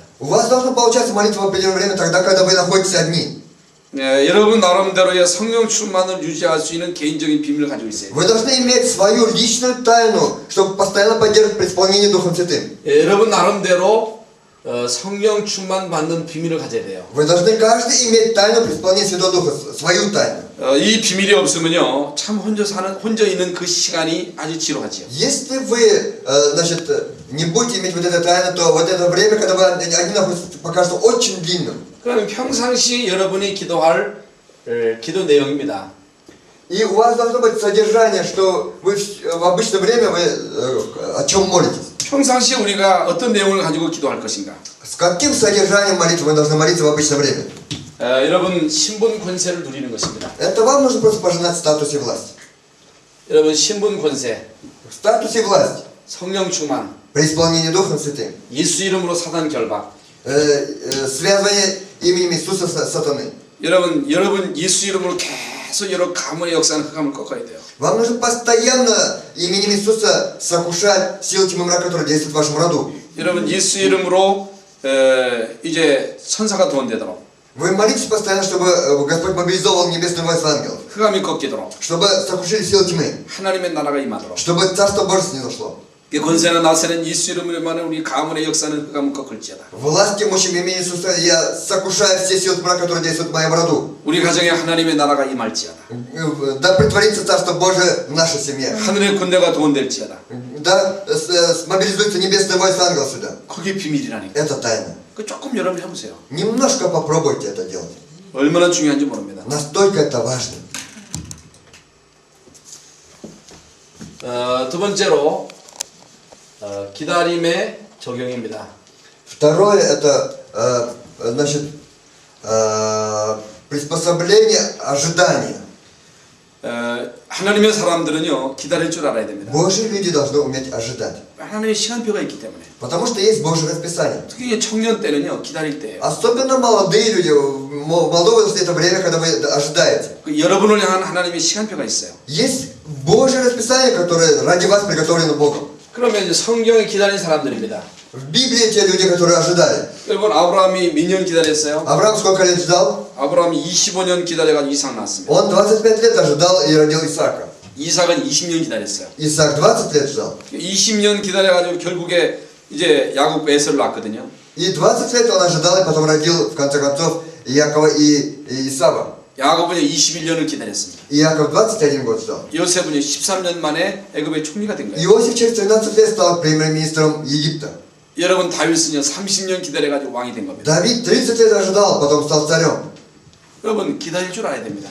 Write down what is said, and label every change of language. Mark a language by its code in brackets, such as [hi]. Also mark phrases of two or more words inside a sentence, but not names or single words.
[ru] У вас должно получаться молитва в определенное время, тогда, когда вы находитесь одни. [ko] 여러분 나름대로의 성령 충만을 유지할 수 있는 개인적인 비밀을 가지고 있어요. [ru] Вы должны иметь свою личную тайну, чтобы постоянно поддерживать преисполнение Духом Святым. [ko] 여러분 나름대로 성령 충만 받는 비밀을 가져야 돼요. [ru] Вы должны каждый иметь тайну при исполнении Святого Духа, свою тайну. [ko] 이 비밀이 없으면요, 참 혼자 있는 그 시간이 아주 지루하지요. [ru] Если вы, значит, не будете иметь вот эту тайну, то вот это время, когда вы один находитесь, покажется очень длинным. [ko] 그러면 평상시 여러분이 기도할 기도 내용입니다. [ru] И у вас должно быть содержание, что вы в обычное время вы о чем молитесь. [ko] 평상시 우리가 어떤 내용을 가지고 기도할 것인가? [ru] С каким содержанием молитвы вы должны молиться в обычное время? [ko] 여러분 신분 권세를 누리는 것입니다. [ru] Это вам нужно просто пожинать в статусе власти. [ko] 여러분 신분 권세, [ru] В статусе власти, [ko] 성령 충만, [ru] при исполнении Духом Святым, [ko] 예수 이름으로 사단 결박. [ru] связывание именем Иисуса с сатаной. [ko] 여러분 예수 이름으로 계속 여러 가문의 역사는 흑암을 꺾어야 돼요. [ru] Вам нужно постоянно именем Иисуса сокрушать силы тьмы мрака, которые действуют в вашем роду. [ko] 여러분 예수 이름으로 이제 천사가 도원되도록, [ru] Вы молитесь постоянно, чтобы Господь мобилизовал небесный войск ангелов, [ko] 흑암이 꺾이도록, [ru] чтобы сокрушили силы тьмы, [ko] 하나님의 나라가 임하도록. [ru] чтобы Царство Божье снизошло. [ko] 이 권세는 나세는 예수 이름으로만 우리 가문의 역사는 흑암을 꺾을지어다. [ru] Власть имущим именем Иисуса я сокрушаю все силы тьмы, которые действуют в моем роду. [ko] 우리 가정에 하나님의 нара가 임할지어다. [ru] Да притворится Царство Божие в нашей семье. [ko] 하늘의 군대가 도원될지어다. [ru] Да смобилизуется небесный войск ангелов сюда. [ko] 그게 비밀이라니까. [ru] Это тайна. [ko] 그 조금 여러분 해보세요. [ru] Немножко попробуйте это делать. [ko] 얼마나 중요한지 모릅니다. [ru] Настолько это важно. [ko] 두 번째로 기다림의 적용입니다. [ru] Второе это значит приспособление ожидания. [ko] 하나님의 사람들은요 기다릴 줄 알아야 됩니다. [ru] Божьи люди должны уметь ожидать. [ko] 하나님의 시간표가 있기 때문에. [ru] Потому что есть Божье расписание. [ko] 특히 청년 때는요 기다릴 때예요. [ru] Особенно молодые люди, молодого возраста это время, когда вы ожидаете. [ko] 여러분을 향한 하나님의 시간표가 있어요. [ru] Есть Божье расписание, которое ради вас приготовлено Богом. [ko] 그러면 이제 성경에 기다린 사람들입니다. [ru] В Библии те люди, которые ожидали. [ko] 여러분 아브라함이 몇 년 기다렸어요? [ru] Авраам сколько лет ждал? [ko] 아브라함이 25년 기다려가지고 이삭 낳았습니다. [ru] Он 25 лет ожидал и родил Исаака. [ko] 이삭은 20년 기다렸어요. [ru] Исаак 20 лет ждал. [ko] 20년 기다려가지고 결국에 이제 야곱 에서를 낳았거든요. [ru] И 20 лет он ожидал, и потом родил, в конце концов, Иакова и Исава. [ko] 야곱은 21년을 기다렸습니다. [ru] Иаков 21 год ждал. [ko] 요셉은 13년 만에 애굽의 총리가 된 거예요. [ru] Иосиф через 13 лет стал премьер-министром Египта. [ko] 여러분 다윗은요 30년 기다려가지고 왕이 된 겁니다. [ru] Давид 30 лет ожидал, потом стал царем. [ko] 여러분 기다릴 줄 알아야 됩니다.